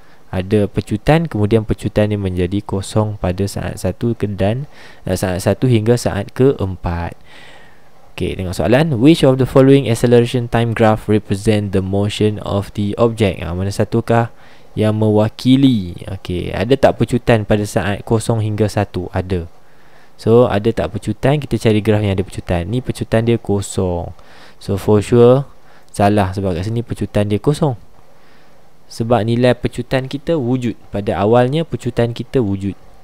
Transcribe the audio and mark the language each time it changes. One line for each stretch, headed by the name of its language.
Malay: Ada pecutan, kemudian pecutan ni menjadi kosong pada saat 1 dan saat 1 hingga saat ke-4. Okay, tengok soalan.
English: Which of the following acceleration time graph represent the motion of the object?
Malay: Mana satukah yang mewakili? Okay, ada tak pecutan pada saat 0 hingga 1? Ada. So, ada tak pecutan? Kita cari graf yang ada pecutan. Ni pecutan dia kosong. So,
English: for sure
Malay: salah sebab kat sini pecutan dia kosong. Sebab nilai pecutan kita wujud. Pada awalnya pecutan kita wujud.